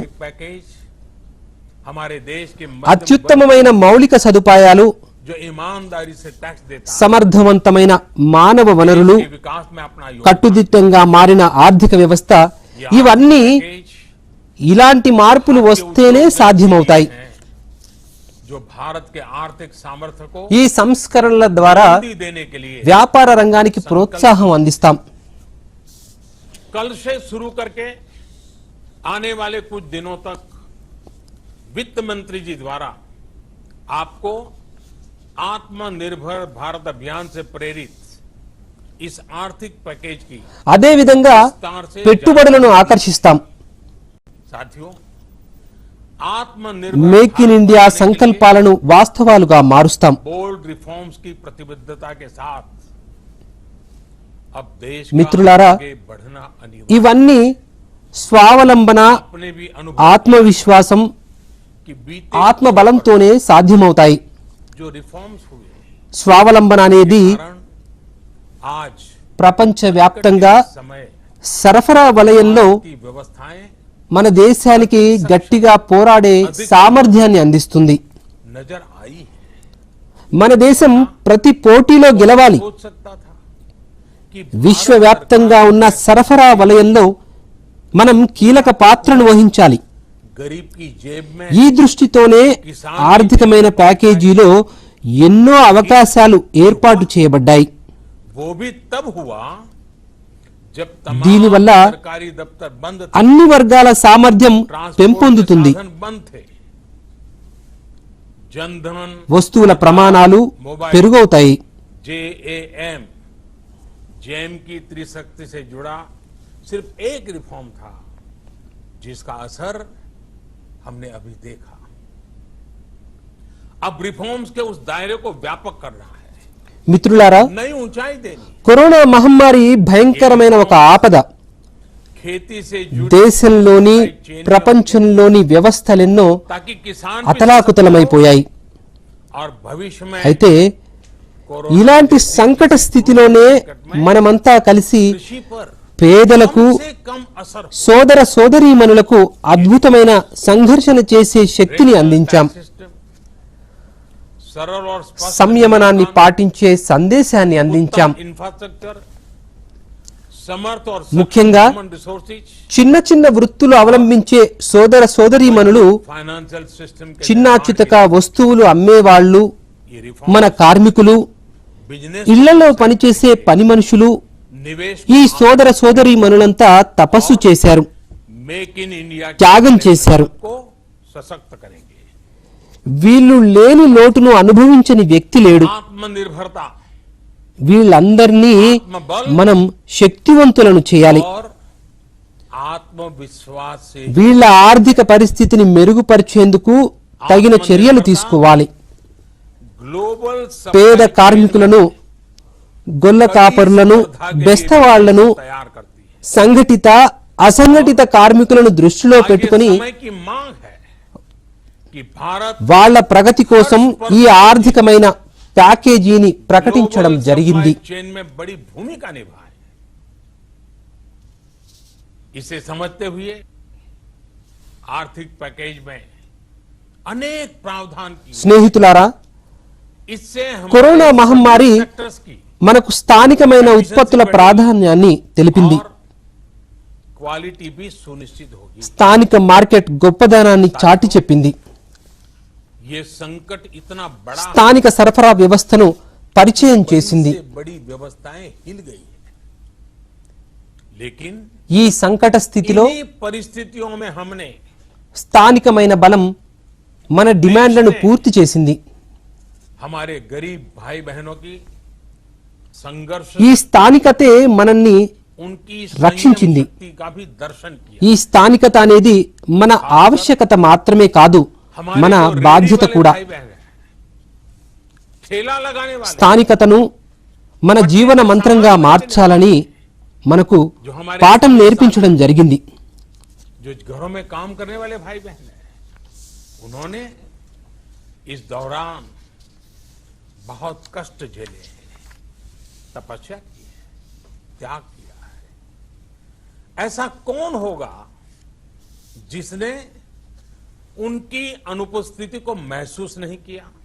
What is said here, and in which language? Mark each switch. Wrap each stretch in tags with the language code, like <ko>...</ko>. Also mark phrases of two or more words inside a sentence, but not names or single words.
<hi>पैकेज हमारे देश के</hi> <te>అత్యుత్తమమైన మౌలిక సదుపాయాలు,</te> <hi>जो ईमानदारी से टैक्स देता है</hi> <te>సమర్థవంతమైన మానవ వనరులు,</te> <hi>के विकास में अपना</hi> <te>కట్టుదిట్టంగా మారిన ఆర్థిక వ్యవస్థ, ఇవన్నీ</te> <hi>पैकेज</hi> <te>ఇలాంటి మార్పులు వస్తేనే సాధ్యమవుతాయి.</te> <hi>जो भारत के आर्थिक सामर्थ्य को</hi> <te>ఈ సంస్కరణల ద్వారా</te> <hi>गति देने के लिए</hi> <te>వ్యాపార రంగానికి ప్రోత్సాహం అందిస్తాం.</te> <hi>कल से शुरू करके आने वाले कुछ दिनों तक वित्त मंत्री जी द्वारा आपको आत्मनिर्भर भारत अभियान से प्रेरित इस आर्थिक पैकेज की</hi> <te>అదే విధంగా పెట్టుబడులను ఆకర్షిస్తాం.</te> <hi>साथियों आत्मनिर्भर</hi> <te>మేక్ ఇన్ ఇండియా సంకల్పాలను వాస్తవాలుగా మారుస్తాం.</te> <en>bold reforms</en> <hi>की प्रतिबद्धता के साथ अब देश</hi> <te>మిత్రులారా,</te> <hi>का आगे बढ़ना अनिवार्य</hi> <te>ఇవన్నీ స్వావలంబన,</te> <hi>अपने भी अनुभव</hi> <te>ఆత్మవిశ్వాసం,</te> <hi>की बीते</hi> <te>ఆత్మబలంతోనే సాధ్యమవుతాయి.</te> <hi>जो रिफॉर्म्स हुए</hi> <te>స్వావలంబన అనేది</te> <hi>कारण आज</hi> <te>ప్రపంచవ్యాప్తంగా</te> <hi>समय</hi> <te>సరఫరా వలయంలో</te> <hi>की व्यवस्थाएं</hi> <te>మన దేశానికి గట్టిగా పోరాడే సామర్థ్యాన్ని అందిస్తుంది.</te> <hi>नजर आई है।</hi> <te>మన దేశం ప్రతి పోటీలో గెలవాలి.</te> <hi>सोच सकता था कि</hi> <te>విశ్వవ్యాప్తంగా ఉన్న సరఫరా వలయంలో మనం కీలక పాత్రను వహించాలి.</te> <hi>गरीब की जेब में</hi> <te>ఈ దృష్టితోనే ఆర్థికమైన ప్యాకేజీలో ఎన్నో అవకాశాలు ఏర్పాటు చేయబడ్డాయి.</te> <hi>वो भी तब हुआ जब तमाम</hi> <te>దీనివల్ల</te> <hi>सरकारी दफ्तर बंद थे,</hi> <te>అన్ని వర్గాల సామర్థ్యం</te> <hi>ट्रांसपोर्ट के</hi> <te>పెంపొందుతుంది.</te> <hi>साधन बंद थे, जनधन</hi> <te>వస్తువుల ప్రమాణాలు పెరుగవుతాయి.</te> <hi>JAM जैम की त्रिशक्ति से जुड़ा सिर्फ एक रिफॉर्म था जिसका असर हमने अभी देखा। अब रिफॉर्म्स के उस दायरे को व्यापक कर रहा है,</hi> <te>మిత్రులారా,</te> <hi>नई ऊंचाई देनी,</hi> <te>కరోనా మహమ్మారి భయంకరమైన ఒక ఆపద.</te> <hi>खेती से जुड़ी</hi> <te>దేశంలోని ప్రపంచంలోని వ్యవస్థలెన్నో</te> <hi>ताकि किसान भी</hi> <te>అతలాకుతలమైపోయాయి.</te> <hi>और भविष्य में</hi> <te>అయితే</te> <hi>कोरोना</hi> <te>ఇలాంటి సంకట స్థితిలోనే మనమంతా కలిసి</te> <hi>कृषि पर</hi> <te>పేదలకు,</te> <hi>कम से कम असर हो।</hi> <te>సోదర సోదరీమణులకు అద్భుతమైన సంఘర్షణ చేసే శక్తిని అందించాం.</te> <hi>सिस्टम सरल और स्पष्ट</hi> <te>సంయమనాన్ని పాటించే సందేశాన్ని అందించాం.</te> <hi>इंफ्रास्ट्रक्चर समर्थ और</hi> <te>ముఖ్యంగా</te> <hi>रिसोर्सेज</hi> <te>చిన్న చిన్న వృత్తులు అవలంబించే సోదర సోదరీమణులు,</te> <en>financial system</en> <hi>के</hi> <te>చిన్నా చితక వస్తువులు అమ్మేవాళ్లు,</te> <hi>ये</hi> <te>మన</te> <hi>रिफॉर्म</hi> <te>కార్మికులు,</te> <hi>बिजनेस</hi> <te>ఇళ్లలో పనిచేసే పని మనుషులు,</te> <hi>निवेश</hi> <te>ఈ సోదర సోదరీమణులంతా తపస్సు చేశారు,</te> <hi>मेक इन इंडिया</hi> <te>త్యాగం చేశారు.</te> <hi>को सशक्त करेंगे।</hi> <te>వీళ్ళు లేని లోటును అనుభవించని వ్యక్తి లేడు.</te> <hi>आत्मनिर्भरता</hi> <te>వీళ్ళందరినీ మనం శక్తివంతులను చేయాలి.</te> <hi>और आत्मविश्वास से</hi> <te>వీళ్ళ ఆర్థిక పరిస్థితిని మెరుగుపరిచేందుకు తగిన చర్యలు తీసుకోవాలి.</te> <hi>ग्लोबल</hi> <te>పేద కార్మికులను, గొల్ల కాపరులను, బెస్తవాళ్లను,</te> <hi>तैयार करती है।</hi> <te>సంఘటిత అసంఘటిత కార్మికులను దృష్టిలో పెట్టుకుని</te> <hi>समय की मांग है कि भारत</hi> <te>వాళ్ళ ప్రగతి కోసం ఈ ఆర్థికమైన ప్యాకేజీని ప్రకటించడం</te> <hi>ग्लोबल</hi> <te>జరిగింది.</te> <en>supply chain</en> <hi>में बड़ी भूमिका निभाए। इसे समझते हुए आर्थिक पैकेज में अनेक प्रावधान किए।</hi> <te>స్నేహితులారా,</te> <hi>इससे हमारे</hi> <te>కరోనా మహమ్మారి</te> <hi>सेक्टर्स की</hi> <te>మనకు స్థానికమైన ఉత్పత్తుల ప్రాధాన్యాన్ని తెలిపింది.</te> <hi>और क्वालिटी भी सुनिश्चित होगी।</hi> <te>స్థానిక మార్కెట్ గొప్పదనాన్ని చాటి చెప్పింది.</te> <hi>ये संकट इतना बड़ा है,</hi> <te>స్థానిక సరఫరా వ్యవస్థను పరిచయం చేసింది.</te> <hi>इससे बड़ी व्यवस्थाएं हिल गई है। लेकिन</hi> <te>ఈ సంకట స్థితిలో</te> <hi>इन्हीं परिस्थितियों में हमने</hi> <te>స్థానికమైన బలం మన డిమాండ్లను పూర్తి చేసింది.</te> <hi>हमारे गरीब भाई बहनों की संघर्ष</hi> <te>ఈ స్థానికతే మనల్ని</te> <hi>उनकी</hi> <te>రక్షించింది.</te> <hi>संयम शक्ति का भी दर्शन किया।</hi> <te>ఈ స్థానికత అనేది మన ఆవశ్యకత మాత్రమే కాదు,</te> <hi>हमारे</hi> <te>మన</te> <hi>जो रेहड़ी</hi> <te>బాధ్యత</te> <hi>वाले</hi> <te>కూడా.</te> <hi>भाई बहन हैं, ठेला लगाने वाले</hi> <te>స్థానికతను మన జీవన మంత్రంగా మార్చాలని మనకు పాఠం నేర్పించడం జరిగింది.</te> <hi>जो घरों में काम करने वाले भाई बहन हैं, उन्होंने इस दौरान बहुत कष्ट झेले हैं, तपस्या की है, त्याग किया है। ऐसा कौन होगा जिसने उनकी अनुपस्थिति को महसूस नहीं किया?</hi>